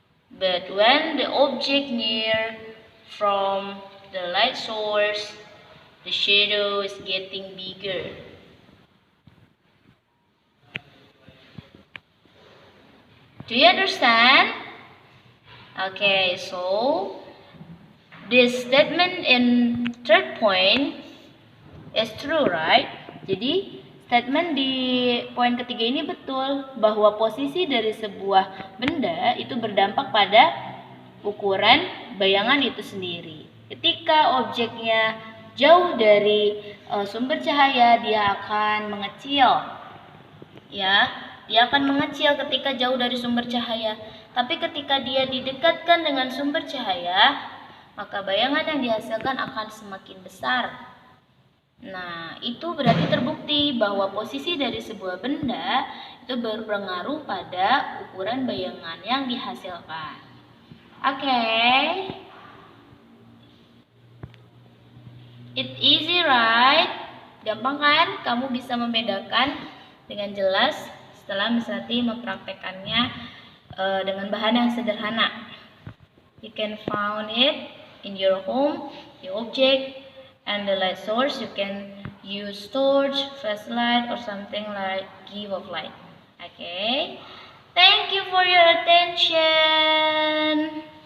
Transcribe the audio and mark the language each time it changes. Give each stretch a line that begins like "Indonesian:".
English: But when the object near from the light source, the shadow is getting bigger. Do you understand? Okay, so this statement in third point is true, right?
Indonesian: Jadi statement di poin ketiga ini betul, bahwa posisi dari sebuah benda itu berdampak pada ukuran bayangan itu sendiri. Ketika objeknya jauh dari sumber cahaya, dia akan mengecil. Ya, dia akan mengecil ketika jauh dari sumber cahaya. Tapi ketika dia didekatkan dengan sumber cahaya, maka bayangan yang dihasilkan akan semakin besar. Nah, itu berarti terbukti bahwa posisi dari sebuah benda itu berpengaruh pada ukuran bayangan yang dihasilkan.
English: Okay. It's easy, right?
Indonesian: Gampang kan? Kamu bisa membedakan dengan jelas setelah Miss Rati mempraktekannya dengan bahan yang sederhana.
English: You can find it in your home, the object and the light source. You can use torch, flashlight or something like give of light. Okay. Thank you for your attention.